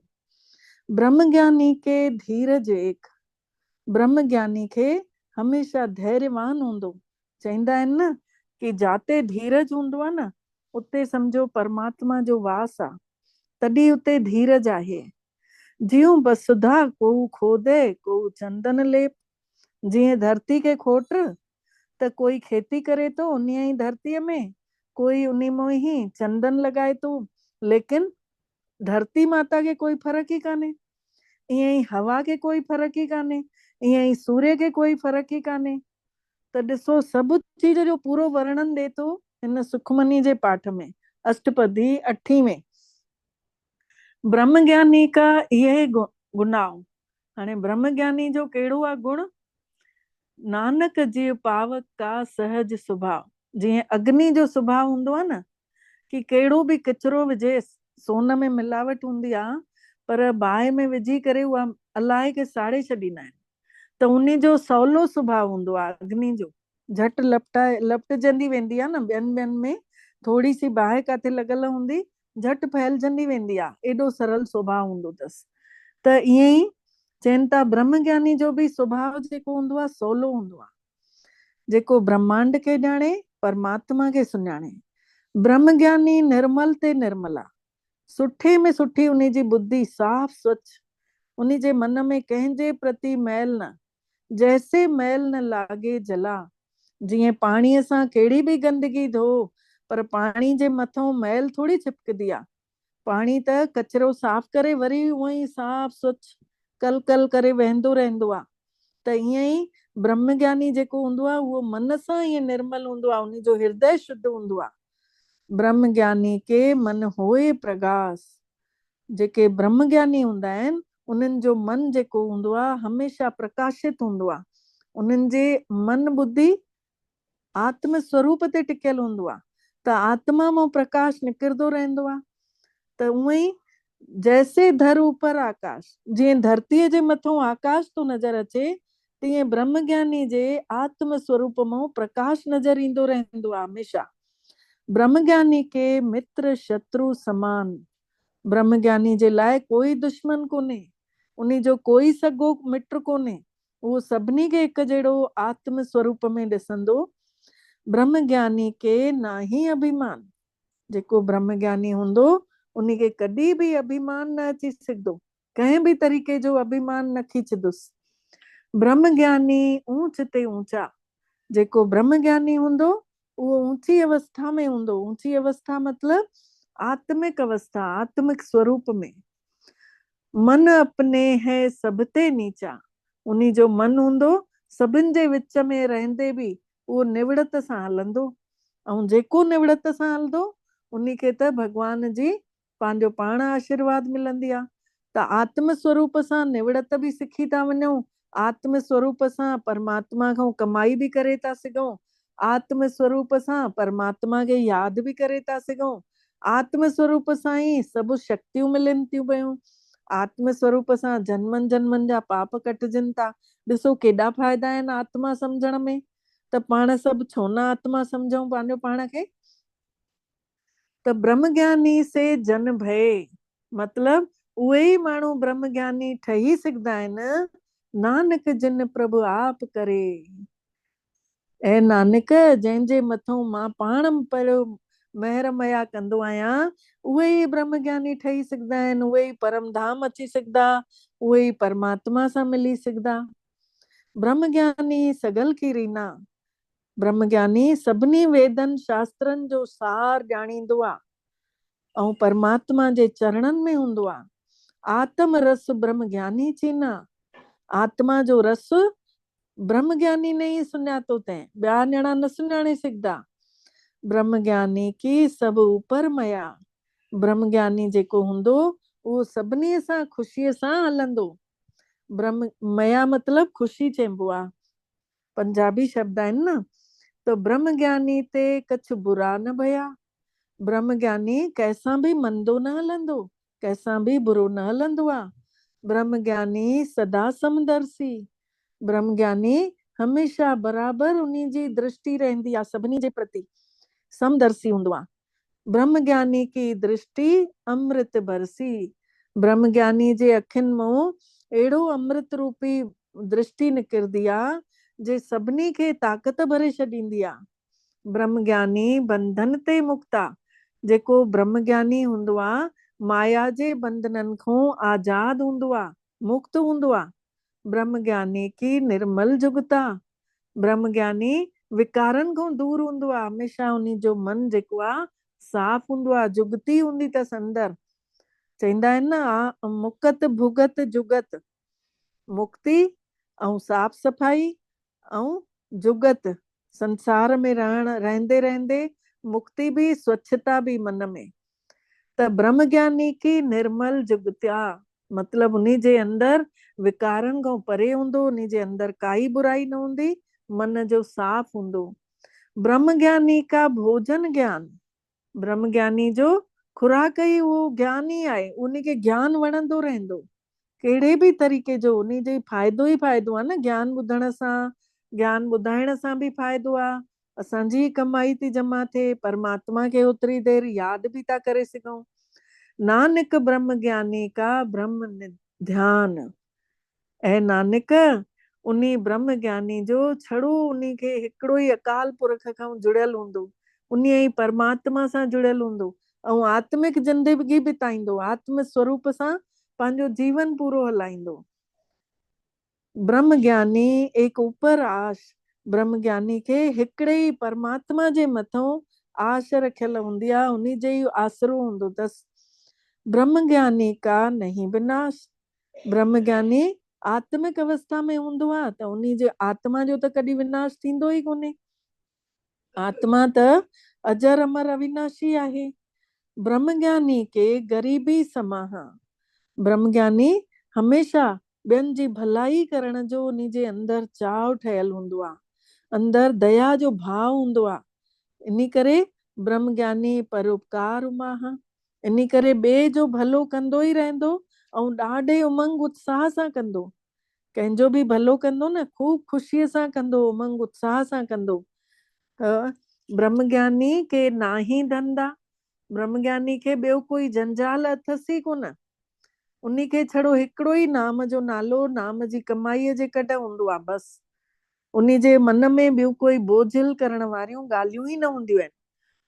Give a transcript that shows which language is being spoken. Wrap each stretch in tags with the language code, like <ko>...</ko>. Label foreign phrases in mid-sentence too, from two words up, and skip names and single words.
<pa>ਬ੍ਰਹਮਗਿਆਨੀ ਕੇ ਧੀਰਜ ਏਕ,</pa> <sd>ब्रह्मज्ञानी खे हमेशा धैर्यवान हूंदो। चवंदा आहिनि न कि जाते धीरज हूंदो आहे न, उते समझो परमात्मा जो वास आहे, तॾहिं उते धीरज आहे।</sd> <pa>ਜਿਊਂ ਬਸੁਧਾ ਕੋ ਖੋਦੇ ਕੋ ਚੰਦਨ ਲੇਪ,</pa> <sd>जीअं धरती खे खोट त कोई खेती करे थो उन ई धरतीअ में, कोई उन में ही चंदन लॻाए थो, लेकिन धरती माता खे कोई फर्क ई कान्हे। ईअं ई हवा खे कोई फर्क ई कान्हे, ईअं ई सूर्य खे कोई फर्क ई कान्हे। त ॾिसो सभु चीज जो पूरो वर्णन ॾे थो हिन सुखमनी जे पाठ में, अष्टपदी 8 में।</sd> <pa>ਬ੍ਰਹਮਗਿਆਨੀ ਕਾ ਇਹੇ ਗੁਨਾਹ।</pa> <sd>हाणे ब्रह्मज्ञानी जो कहिड़ो आहे गुण?</sd> <pa>ਨਾਨਕ ਜੀ ਪਾਵਕ ਕਾ ਸਹਜ ਸੁਭਾਵ।</pa> <sd>जीअं अग्नि जो स्वभाव हूंदो आहे न, कि कहिड़ो बि किचिरो विझे, सोन में मिलावट हूंदी आहे, पर बाहि में विझी करे उहा अलाए के साड़े छॾींदा आहिनि, त उन जो सवलो स्वभाव हूंदो आहे अग्नि जो, झटि लपटजंदी वेंदी आहे न, ॿियनि में थोड़ी सी बाहि काथे लॻल हूंदी, झटि फैलजंदी वेंदी आहे, एॾो सरल स्वभाव हूंदो अथसि। त ईअं ई चवनि था ब्रह्मज्ञानी जो भी स्वभाव जेको हूंदो आहे सवलो हूंदो आहे, जेको ब्रह्मांड खे ॼाणे, परमात्मा खे सुञाणे।</sd> <pa>ਬ੍ਰਹਮਗਿਆਨੀ ਨਿਰਮਲ ਤੇ ਨਿਰਮਲਾ,</pa> <sd>सुठे में सुठी उन जी बुद्धि साफ़ स्वच्छ, उन जे मन में कंहिंजे प्रति मैल न,</sd> <pa>ਜੈਸੇ ਮੈਲ ਨ ਲਾਗੇ ਜਲਾ।</pa> <sd>जीअं पाणीअ सां कहिड़ी भी गंदगी धो, पर पाणी जे मथां मैल थोड़ी चिपकदी आहे, पाणी त कचरो साफ़ करे वरी उहो ई साफ़ स्वच्छ कल कल करे वहंदो रहंदो आहे। त ईअं ई ब्रह्मज्ञानी जेको हूंदो आहे उहो मन सां ईअं निर्मल हूंदो आहे, उन जो हृदय शुद्ध हूंदो आहे।</sd> <pa>ਬ੍ਰਹਮਗਿਆਨੀ ਕੇ ਮਨ ਹੋਏ ਪ੍ਰਗਾਸ,</pa> <sd>जेके ब्रह्मज्ञानी हूंदा आहिनि उन्हनि जो मन जेको हूंदो आहे हमेशा प्रकाशित हूंदो आहे, उन्हनि जे मन बुद्धि आत्म स्वरूप ते टिकियल हूंदो आहे, त आत्मा मां प्रकाश निकिरंदो रहंदो आहे। त उअं ई</sd> <pa>ਜੈਸੇ ਧਰ ਊਪਰ ਆਕਾਸ਼,</pa> <sd>जीअं धरतीअ जे मथां आकाश तो नजर अचे, तीअं ब्रह्मज्ञानी जे आत्म स्वरूप मां प्रकाश नजर ईंदो रहंदो आहे हमेशा।</sd> <pa>ਬ੍ਰਹਮਗਿਆਨੀ ਕੇ ਮਿਤ੍ਰ ਸ਼ਤ੍ਰੁ ਸਮਾਨ,</pa> <sd>ब्रह्मज्ञानी जे लाइ कोई दुश्मन कोन्हे, उन जो कोई सॻो मित्र कोन्हे, उहो सभिनी खे हिकु जहिड़ो आत्म स्वरूप में ॾिसंदो।</sd> <pa>ਬ੍ਰਹਮਗਿਆਨੀ ਕੇ ਨਾਹੀ ਅਭਿਮਾਨ,</pa> <sd>जेको ब्रह्मज्ञानी हूंदो उन खे कॾहिं भी अभिमान न अची सघंदो, कंहिं भी तरीक़े जो अभिमान न खींचदुसि।</sd> <pa>ਬ੍ਰਹਮਗਿਆਨੀ ਊਂਚ ਤੇ ਊਂਚਾ,</pa> <sd>जेको ब्रह्मज्ञानी हूंदो उहो ऊंची अवस्था में हूंदो। ऊंची अवस्था मतलब आत्मिक अवस्था, आत्मिक स्वरूप में।</sd> <pa>ਮਨ ਅਪਨੇ ਹੈ ਸਬਤੇ ਨੀਚਾ,</pa> <sd>उन्ही जो मन हूंदो सभिनि जे विच में रहंदे भी उहो निवड़त सां हलंदो, ऐं जेको निवड़त सां हलंदो उन्ही खे त भगवान जी पंहिंजो पाण आशीर्वाद मिलंदी आहे। त आत्म स्वरूप सां निवड़त भी सिखी था वञूं, आत्म स्वरूप सां परमात्मा खां कमाई भी करे था सघूं, आत्म स्वरूप सां परमात्मा खे याद भी करे था सघूं, आत्म स्वरूप सां ई सभु शक्तियूं मिलनि थियूं पयूं, आत्म स्वरूप सां जन्मनि जन्मनि जा पाप कटजनि था। ॾिसो केॾा फ़ाइदा आहिनि आत्मा सम्झण में, त पाण सभु छो न आत्मा सम्झूं पंहिंजो पाण खे। त</sd> <pa>ਬ੍ਰਹਮਗਿਆਨੀ ਸੇ ਜਨ ਭਯ,</pa> <sd>मतलब उहे ई माण्हू ब्रह्मज्ञानी ठही सघंदा आहिनि,</sd> <pa>ਨਾਨਕ ਜਿਨ ਪ੍ਰਭੁ ਆਪ ਕਰੇ।</pa> <sd>ऐं नानक जंहिंजे मथां मां पाण पहिरियों महर मया कंदो आहियां, उहे ई ब्रह्मज्ञानी ठही सघंदा आहिनि, उहे ई परम धाम अची सघंदा, उहे ई परमात्मा सां मिली सघंदा।</sd> <pa>ਬ੍ਰਹਮਗਿਆਨੀ ਸਗਲ ਕੀ ਰੀਨਾ,</pa> <sd>ब्रह्मज्ञानी सभिनी वेदनि शास्त्रनि जो सार ॼाणींदो आहे, ऐं परमात्मा जे चरणनि में हूंदो आहे।</sd> <pa>ਆਤਮ ਰਸ ਬ੍ਰਹਮ ਗਿਆਨੀ ਚੀਨਾ,</pa> <sd>आत्मा जो रस ब्रह्म ज्ञानी ने ही सुञातो तैं, ॿिया ॼणा न सुञाणे सघंदा।</sd> <pa>ਬ੍ਰਹਮ ਗਿਆਨੀ ਕੀ ਸਭ ਊਪਰ ਮਯਾ,</pa> <sd>ब्रह्म ज्ञानी जेको हूंदो उहो सभिनी सां ख़ुशीअ सां हलंदो। ब्रह्म मया मतलब ख़ुशी चइबो आहे, पंजाबी शब्द आहिनि न।</sd> <pa>ਤੋ ਬ੍ਰਹਮ ਗਿਆਨੀ ਤੇ ਕਛੁ ਬੁਰਾ ਨ ਭਯਾ,</pa> <sd>ब्रह्म ज्ञानी कंहिंसां बि मंदो न हलंदो, कंहिंसां बि बुरो न हलंदो आहे।</sd> <pa>ਬ੍ਰਹਮ ਗਿਆਨੀ ਸਦਾ ਸਮਦਰਸ਼ੀ,</pa> <sd>ब्रह्म ज्ञानी हमेशा बराबर उन्ही जी दृष्टि रहंदी आहे सभिनी जे प्रति, समदर्शी हूंदो आहे।</sd> <pa>ਬ੍ਰਹਮ ਗਿਆਨੀ ਕੀ ਦ੍ਰਿਸ਼ਟਿ ਅੰਮ੍ਰਿਤ ਬਰਸੀ,</pa> <sd>ब्रह्म ज्ञानी जे अखियुनि मां अहिड़ो अमृत रूपी दृष्टि निकिरंदी आहे जे सभिनी खे ताक़त भरे छॾींदी आहे।</sd> <pa>ਬ੍ਰਹਮ ਗਿਆਨੀ ਬੰਧਨ ਤੇ ਮੁਕਤ</pa> <sd>आहे, जेको ब्रह्म ज्ञानी हूंदो आहे माया जे बंधननि खां आजाद हूंदो आहे, मुक्त हूंदो आहे।</sd> <pa>ਬ੍ਰਹਮ ਗਿਆਨੀ ਕੀ ਨਿਰਮਲ ਜੁਗਤਾ,</pa> <sd>ब्रह्म ज्ञानी विकारनि खां दूर हूंदो आहे, हमेशा उन्ही जो मन जेको आहे साफ़ हूंदो आहे, जुगती हूंदी अथसि अंदर। चवंदा आहिनि न</sd> <pa>ਮੁਕਤ ਭੁਗਤ ਜੁਗਤ,</pa> <sd>मुक्ति ऐं साफ़ सफ़ाई ऐं जुगत, संसार में रहंदे रहंदे मुक्ति भी स्वच्छता भी मन में। त</sd> <pa>ਬ੍ਰਹਮ ਗਿਆਨੀ ਕੀ ਨਿਰਮਲ ਜੁਗਤ੍ਯਾ</pa> <sd>मतलब उन्ही जे अंदर विकारनि खां परे हूंदो, उन्ही जे अंदर काई बुराई न हूंदी, मन जो साफ़ हूंदो।</sd> <pa>ਬ੍ਰਹਮ ਗਿਆਨੀ ਕਾ ਭੋਜਨ ਗਿਆਨ,</pa> <sd>ब्रह्म ज्ञानी जो खुराक ई उहो ज्ञान ई आहे, उन्ही खे ज्ञान वणंदो रहंदो, कहिड़े बि तरीक़े जो उन्ही जो फ़ाइदो ई फ़ाइदो आहे न। ज्ञान ॿुधण सां, ज्ञान ॿुधाइण सां बि फ़ाइदो आहे, असांजी कमाई थी जमा थिए, परमात्मा खे ओतिरी देरि यादि बि था करे सघूं।</sd> <pa>ਨਾਨਕ ਬ੍ਰਹਮ ਗਿਆਨੀ ਕਾ ਬ੍ਰਹਮ ਧਿਆਨ,</pa> <sd>ऐं नानक उन्ही ब्रह्म ज्ञानी जो छड़ो उन्ही खे हिकिड़ो ई अकाल पुरख खां जुड़ियल हूंदो, उन्ही ई परमात्मा सां जुड़ियल हूंदो ऐं आत्मिक जिंदगी बिताईंदो, आत्म स्वरूप सां पंहिंजो जीवन पूरो हलाईंदो।</sd> <pa>ਬ੍ਰਹਮ ਗਿਆਨੀ ਏਕ ਊਪਰ ਆਸ,</pa> <sd>ब्रह्म ज्ञानी खे हिकिड़े ई परमात्मा जे मथां आश रखियल हूंदी आहे, उन्ही जे ई आसरो हूंदो अथसि।</sd> <pa>ਬ੍ਰਹਮ ਗਿਆਨੀ ਕਾ ਨਹੀਂ ਬਿਨਾਸ,</pa> <sd>ब्रह्म ज्ञानी आत्मिक अवस्था में हूंदो आहे त उन्ही जे आत्मा जो त कॾहिं विनाश थींदो ई कोन्हे, आत्मा त अजर अमर अविनाशी आहे।</sd> <pa>ਬ੍ਰਹਮ ਗਿਆਨੀ ਕੇ ਗਰੀਬੀ ਸਮਾਹਾ,</pa> <sd>ब्रह्म ज्ञानी हमेशा ॿियनि जी भलाई करण जो उन्ही जे अंदर चाव ठहियल हूंदो आहे, अंदर दया जो भाव हूंदो आहे। इन करे</sd> <pa>ਬ੍ਰਹਮ ਗਿਆਨੀ ਪਰੋਪਕਾਰ ਉਮਾਹਾ,</pa> <sd>इन करे ॿिए जो भलो कंदो ई रहंदो ऐं ॾाढे उमंग उत्साह सां कंदो, कंहिंजो बि भलो कंदो न खूब ख़ुशीअ सां कंदो, उमंग उत्साह सां कंदो।</sd> <pa>ਬ੍ਰਹਮ ਗਿਆਨੀ ਕੇ ਨਾਹੀ ਧੰਧਾ,</pa> <sd>ब्रह्म ज्ञानी खे ॿियो कोई जंजाल अथसि ई कोन, उन्ही खे छड़ो हिकिड़ो ई नाम जो नालो, नाम जी कमाईअ जे कॾ हूंदो आहे बस, उन्ही जे मन में ॿियो कोई बोझिल करण वारियूं ॻाल्हियूं ई न हूंदियूं आहिनि।</sd>